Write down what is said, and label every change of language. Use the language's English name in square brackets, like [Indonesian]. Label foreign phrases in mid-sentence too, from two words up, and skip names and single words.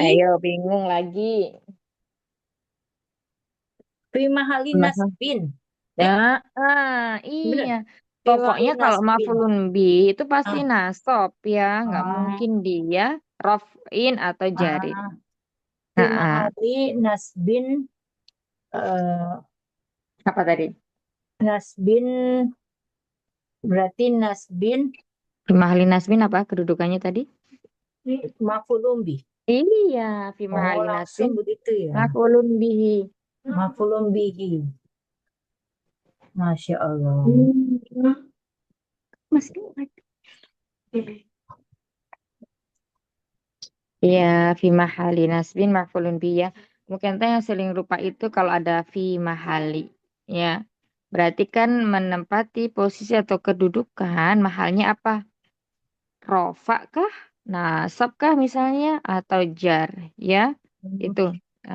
[Indonesian] Ayo, bingung lagi. [Arabic] fi mahali [Indonesian] Mahal. nasbin. Ya, Eh, iya. bener. [Arabic] Fi mahali [Indonesian] Pokoknya kalau nasbin. [Arabic] mafulun bi [Indonesian] itu pasti Ah, nasab ya, nggak ah, mungkin dia rofin atau jarin. ah. Fi Nah, [Arabic] mahali nasbin, eh, [Indonesian] apa tadi? nasbin berarti nasbin [Arabic] Fi mahali nasbin [Indonesian] apa kedudukannya tadi? [Arabic] maf'ulun bih. [Indonesian] Iya, fi Oh, mahali langsung nasbin begitu ya. [Arabic] mafulun bihi. Maf'ulun bihi. Masya Allah. Hmm. [Indonesian] Masih iya, [Arabic] fi mahali nasbin maf'ulun bi [Indonesian] ya. Mungkin teh yang seling rupa itu kalau ada [Arabic] fi mahali [Indonesian] ya. Berarti kan menempati posisi atau kedudukan mahalnya apa? Rofa kah? Nasab kah misalnya atau jar ya? Itu yang